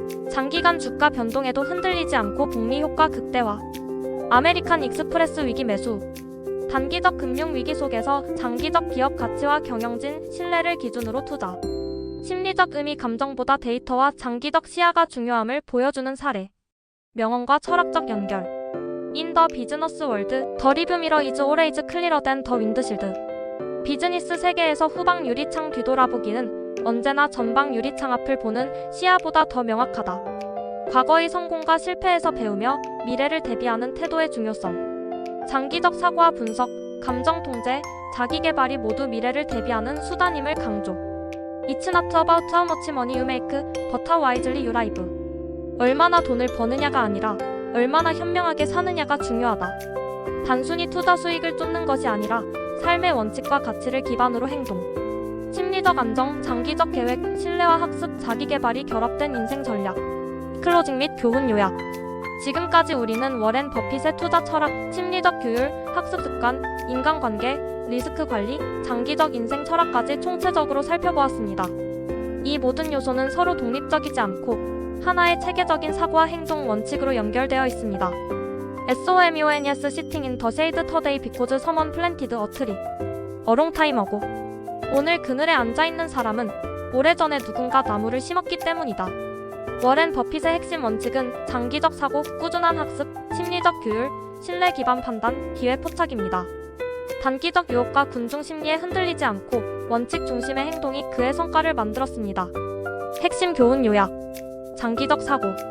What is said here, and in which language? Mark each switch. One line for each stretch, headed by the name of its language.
Korean: 장기간 주가 변동에도 흔들리지 않고 복리 효과 극대화. 아메리칸 익스프레스 위기 매수. 단기적 금융 위기 속에서 장기적 기업 가치와 경영진 신뢰를 기준으로 투자. 심리적 의미 감정보다 데이터와 장기적 시야가 중요함을 보여주는 사례. 명언과 철학적 연결.
English: In the business world, the rearview mirror is always clearer than the windshield.
Korean: 비즈니스 세계에서 후방 유리창 뒤돌아보기는 언제나 전방 유리창 앞을 보는 시야보다 더 명확하다. 과거의 성공과 실패에서 배우며 미래를 대비하는 태도의 중요성. 장기적 사고와 분석, 감정 통제, 자기 개발이 모두 미래를 대비하는 수단임을 강조.
English: It's not about how much money you make, but how wisely you live.
Korean: 얼마나 돈을 버느냐가 아니라 얼마나 현명하게 사느냐가 중요하다. 단순히 투자 수익을 쫓는 것이 아니라 삶의 원칙과 가치를 기반으로 행동. 심리적 안정, 장기적 계획, 신뢰와 학습, 자기 개발이 결합된 인생 전략. 클로징 및 교훈 요약. 지금까지 우리는 워렌 버핏의 투자 철학, 심리적 규율, 학습 습관, 인간관계, 리스크 관리, 장기적 인생 철학까지 총체적으로 살펴보았습니다. 이 모든 요소는 서로 독립적이지 않고 하나의 체계적인 사고와 행동 원칙으로 연결되어 있습니다.
English: SOMONES Sitting in the shade today because someone planted a tree. A long time ago.
Korean: 오늘 그늘에 앉아있는 사람은 오래전에 누군가 나무를 심었기 때문이다. 워렌 버핏의 핵심 원칙은 장기적 사고, 꾸준한 학습, 심리적 규율, 신뢰 기반 판단, 기회 포착입니다. 단기적 유혹과 군중 심리에 흔들리지 않고 원칙 중심의 행동이 그의 성과를 만들었습니다. 핵심 교훈 요약. 장기적 사고.